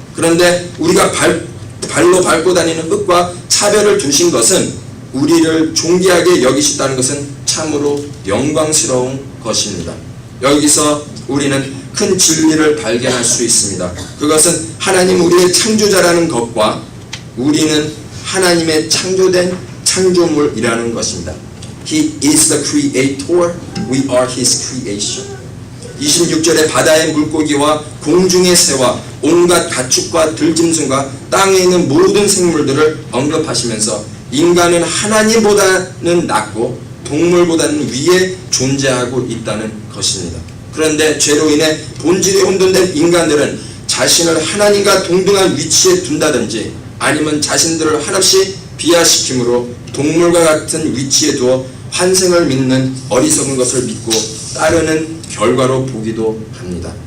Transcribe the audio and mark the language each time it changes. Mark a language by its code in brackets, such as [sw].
[ko] 그런데 우리가 발로 밟고 다니는 흙과 차별을 두신 것은 우리를 존귀하게 여기셨다는 것은 참으로 영광스러운 것입니다. 여기서 우리는 큰 진리를 발견할 수 있습니다. 그것은 하나님 우리의 창조자라는 것과 우리는 하나님의 창조된 창조물이라는 것입니다. [en] He is the creator, we are his creation. [ko] 26절에 바다의 물고기와 공중의 새와 온갖 가축과 들짐승과 땅에 있는 모든 생물들을 언급하시면서 인간은 하나님보다는 낮고 동물보다는 위에 존재하고 있다는 것입니다. 그런데 죄로 인해 본질이 혼돈된 인간들은 자신을 하나님과 동등한 위치에 둔다든지 아니면 자신들을 한없이 비하시킴으로 동물과 같은 위치에 두어 환생을 믿는 어리석은 것을 믿고 따르는 결과로 보기도 합니다.